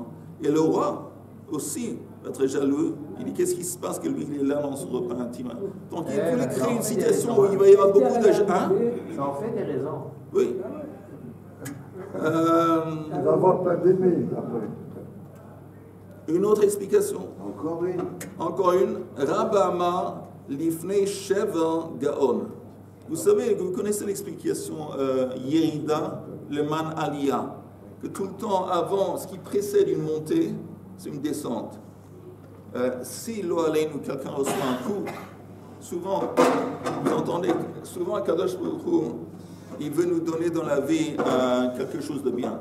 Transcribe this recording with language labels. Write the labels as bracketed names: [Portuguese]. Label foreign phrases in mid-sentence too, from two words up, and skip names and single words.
[French] Et le roi aussi va être jaloux. Il dit qu'est-ce qui se passe que lui il est là dans son repas intime. Donc il voulait créer une situation où il va y avoir beaucoup de gens. Hein? Ça en fait des raisons. Oui. Il va avoir plein d'ennemis après. Une autre explication. Encore une. [Hebrew] רבמה לפני שבר גאון. [French] Vous savez, vous connaissez l'explication [Hebrew] ירידה למען עלייה, [French] que tout le temps avant, ce qui précède une montée, c'est une descente. [Hebrew] שלא עלינו, [French] quelqu'un reçoit un coup, souvent, vous entendez, souvent [Hebrew] הקדוש ברוך הוא, [French] il veut nous donner dans la vie quelque chose de bien.